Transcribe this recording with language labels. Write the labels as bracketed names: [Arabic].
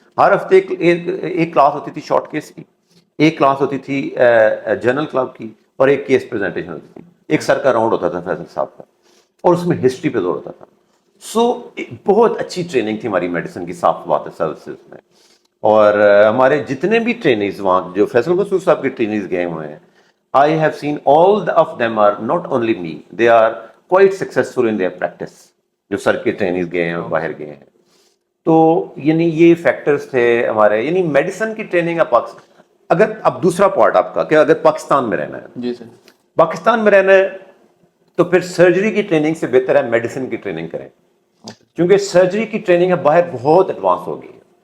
[Urdu] ہر ہفتے ایک کلاس ہوتی تھی شارٹ کیس کی, ایک کلاس ہوتی تھی جنرل کلب کی, اور ایک کیس پریزنٹیشن ہوتی تھی. ایک سر کا راؤنڈ ہوتا تھا فیصل صاحب کا, اور اس میں ہسٹری پہ زور ہوتا تھا. سو بہت اچھی ٹریننگ تھی ہماری میڈیسن کی, صاف بات ہے, سروسز میں. اور ہمارے جتنے بھی ٹرینرز وہاں جو فیصل مسعود صاحب کے ٹرینرز گئے ہوئے ہیں, [English] I have seen all of them are not only me, they are quite successful in their practice. [Urdu] جو سر کے ٹرینرز گئے ہیں اور باہر گئے ہیں. تو یعنی یہ فیکٹرز تھے ہمارے, یعنی میڈیسن کی ٹریننگ کا پاکستان. اگر اب دوسرا پارٹ آپ کا کہ اگر پاکستان میں رہنا ہے, جی سر, پاکستان میں رہنا ہے تو پھر سرجری کی ٹریننگ سے بہتر ہے میڈیسن کی ٹریننگ کریں, کیونکہ سرجری کی ٹریننگ اب باہر بہت ایڈوانس ہو گئی ہے.